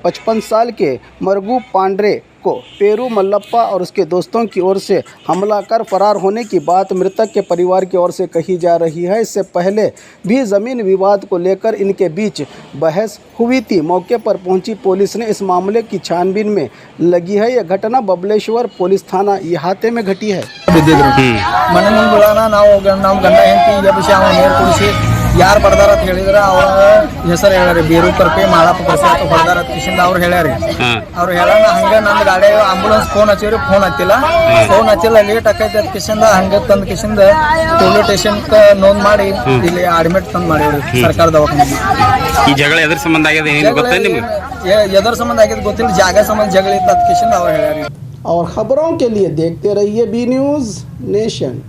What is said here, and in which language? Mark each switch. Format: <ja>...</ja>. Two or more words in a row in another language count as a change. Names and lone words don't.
<hi>55 साल के मरगू पांड्रे को पेरू मल्लप्पा और उसके दोस्तों की ओर से हमला कर फरार होने की बात मृतक के परिवार की ओर से कही जा रही है। इससे पहले भी जमीन विवाद को लेकर इनके बीच बहस हुई थी। मौके पर पहुंची पुलिस ने इस मामले की छानबीन में लगी है। यह घटना बबलेश्वर पुलिस थाना इहाते में घटी है।</hi> <kn>ಮನೆ ಮುಂದೆ ನಾವು ಗಂಡ ಹೆಂಡತಿ ಎಬ್ಬಿಸಿ ಅವ ನೀರು ಕುಡಿಸಿ ಯಾರು ಬಡ್ದಾರ ಅಂತ ಹೇಳಿದ್ರೆ ಅವ್ರ ಹೆಸರು ಹೇಳ್ಯಾರಿ ಬೀರು ಕರ್ಪಿ ಮಾಳಪ್ಪ ಕರ್ಸಿ ಅಂತ ಹೊಡೆದಾರ ಕಿಶಿಂದ ಅವ್ರು ಹೇಳ್ಯಾರಿ ಅವ್ರು ಹೇಳೋಣ ಹಂಗೆ ನನ್ನ ಗಾಡಿ ಆಂಬುಲೆನ್ಸ್ ಫೋನ್ ಹಚ್ಚಿರಿ ಫೋನ್ ಹಚ್ಚಿಲ್ಲ ಲೇಟ್ ಆಕೈತಿ ಅಂತ ಕಿಶಿಂದ ಹಂಗೆ ತಂದು ಕಿಶಿಂದ</kn> <en>police station</en> <kn>ನೋಂದ್ ಮಾಡಿ ಇಲ್ಲಿ ಅಡ್ಮಿಟ್ ತಂದು ಮಾಡಿವ್ರಿ ಸರ್ಕಾರ ದವಾಖಾನೆ। ಈ ಜಗಳ ಎದ್ರ ಸಂಬಂಧ ಆಗಿದೆ ಏನು ಗೊತ್ತಾ ನಿಮಗೆ? ಎದ್ರ ಸಂಬಂಧ ಆಗಿದೆ ಗೊತ್ತಿಲ್ಲ, ಜಾಗ ಸಂಬಂಧ ಜಗಳ ಇತ್ತು ಅಂತ ಕಿಶಿಂದ ಅವ್ರು ಹೇಳ್ಯಾರಿ।</kn> <hi>और खबरों के लिए देखते रहिए बी न्यूज़ नेशन।</hi>